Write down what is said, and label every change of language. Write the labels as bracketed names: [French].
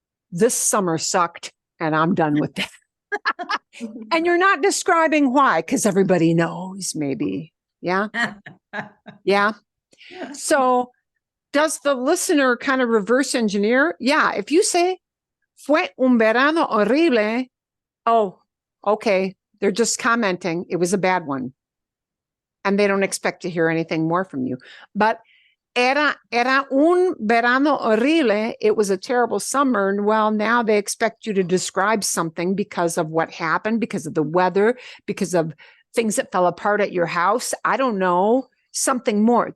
[English] This summer sucked, and I'm done with that. And you're not describing why, because everybody knows, maybe. Yeah. Yeah. So does the listener kind of reverse engineer? Yeah. If you say, [Spanish] fue un verano horrible, [English] oh, okay. They're just commenting. It was a bad one. And they don't expect to hear anything more from you. [Spanish] But era un verano horrible. [English] It was a terrible summer. And well, now they expect you to describe something because of what happened, because of the weather, because of things that fell apart at your house. I don't know. Something more.